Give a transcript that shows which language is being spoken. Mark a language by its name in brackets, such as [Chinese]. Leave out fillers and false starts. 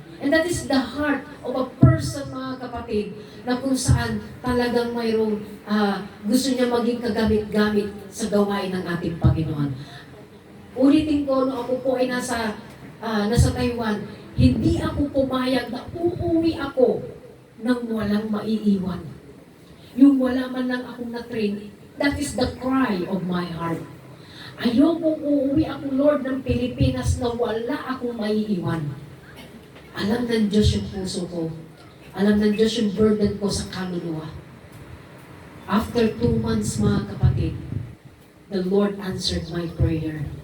[English] And that is the heart of a person [Filipino] mga kapatid, na kung saan talagang mayroong gusto niya maging kagamit-gamit sa gawain ng ating Panginoon. Ulitin ko, no, ako po ay nasa Taiwan, hindi ako pumayag na uuwi ako nang walang maiiwan. Yung wala man lang akong na-train, [English] that is the cry of my heart. [Filipino] Ayokong uuwi ako, Lord, ng Pilipinas na wala akong maiiwan. Alam ng Diyos yung puso ko. Alam ng Diyos yung burden ko sa kaluluwa. [English] After 2 months, [Filipino] mga kapatid, [English] the Lord answered my prayer.